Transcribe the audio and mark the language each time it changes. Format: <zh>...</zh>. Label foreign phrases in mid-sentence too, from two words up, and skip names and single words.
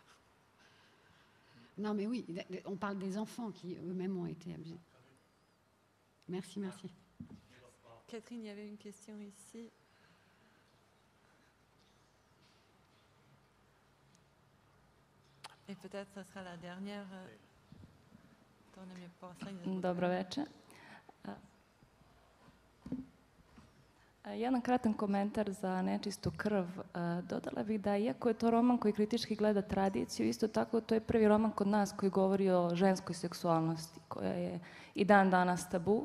<fr>Non mais oui, on parle des enfants qui eux-mêmes ont été abusés. Merci, merci. Catherine, il y avait une question ici. Et peut-être ce sera la dernière.</fr> <sr>To nam je poslednje. Dobro večer. Jedan kratan komentar za Nečistu krv. Dodala bih da, iako je to roman koji kritički gleda tradiciju, isto tako to je prvi roman kod nas koji govori o ženskoj seksualnosti, koja je i dan danas tabu.</sr>